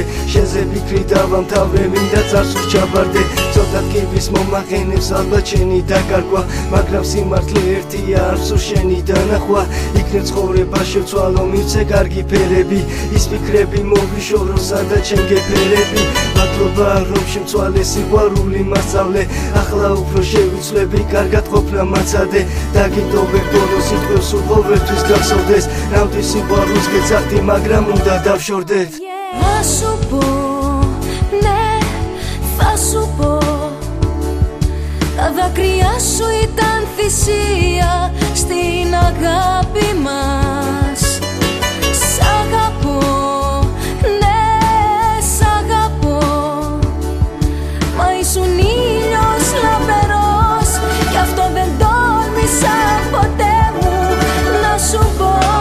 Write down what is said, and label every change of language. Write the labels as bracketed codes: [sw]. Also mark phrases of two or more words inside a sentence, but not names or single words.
[ka] შენზე ფიქრი დავამთავრე მინდა წარსულს ჩაბარდე ცოტა ტკივის მომაყენებს ალბათ შენი დაკარგვა მაგრამ სიმართლე ერთია არ სულ შენი დანახვა იქნებ ცხოვრება შევცვალო მივცე კარგი ფერები ის ფიქრები მოვიშორო სადაც შენ გეფერები მადლობა რომ შემცვალე სიყვარული მასწავლე ახლა უფრო შევიცვლები კარგად ყოფნა მაცადე დაგიტოვებ ბოლოს სიტყვებს სულ ყოველთვის გახსოვდეს ნამდვილ სიყვარულს გეცახდი მაგრამ უნდა დავშორდეთ [el] Θα σου πω, ναι, θα σου πω Τα δάκρυά σου ήταν θυσία στην αγάπη μας Σ' αγαπώ, ναι, σ' αγαπώ Μα ήσουν ήλιος λαμπερός Κι αυτό δεν τόλμησα ποτέ μου να σου πω